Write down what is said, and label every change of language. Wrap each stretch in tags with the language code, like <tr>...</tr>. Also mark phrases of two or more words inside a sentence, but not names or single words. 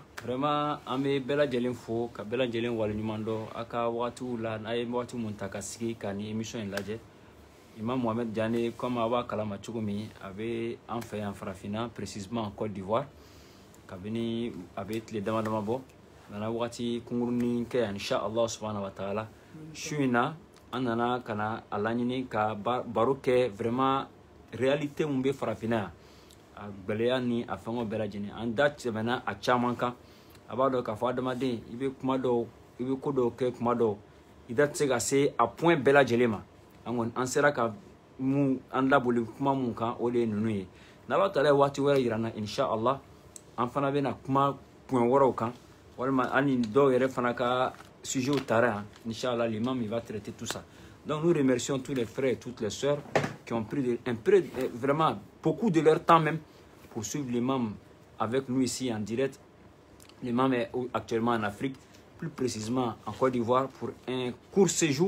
<bm>vraiment an bɛ bɛɛ lajɛlen fo ka bɛɛ lajɛlen waleɲuman dɔn a ka waatiw la n'a ye waati mun ta ka sigi ka ni émission in lajɛ Imam Mohamed Diané comme a b'a kalama cogo min a bɛ an fɛ yan farafinna</bm> <fr>précisément en Côte d'Ivoire</fr> <bm>kabini a bɛ tile dama dama bɔ nana waati kunkurunin kɛ yan</bm> <ar>إن شاء الله سبحانه وتعالى</ar> <bm>su in na an nana ka na a laɲini ka baro kɛ</bm> <fr>vraiment réalité</fr> <bm>mun bɛ farafinna yan a gbɛlɛya ni a fɛngɛw bɛɛ lajɛlen an da tɛmɛna a caman kan a b'a dɔn k'a fɔ adamaden i bɛ kuma dɔw i bɛ ko dɔw kɛ kuma dɔw i da tɛ se ka se a point bɛɛ lajɛlen ma an sera ka mu anda boli kuma mun kan o le nunu ye n'Allah taala waati wɛrɛ yira na inshallah an fana bɛna kuma point wɛrɛw kan walima ani dɔw yɛrɛ fana ka</bm> <fr>sujet au terrain</fr> <bm>inshallah</bm> <fr>l'imam il va traiter tout ça. Donc nous remercions tous les frères et toutes les sœurs qui ont pris vraiment beaucoup de leur temps même pour suivre l'imam avec nous ici en direct. L'imam est actuellement en Afrique, plus précisément en Côte d'Ivoire pour un court séjour.</fr>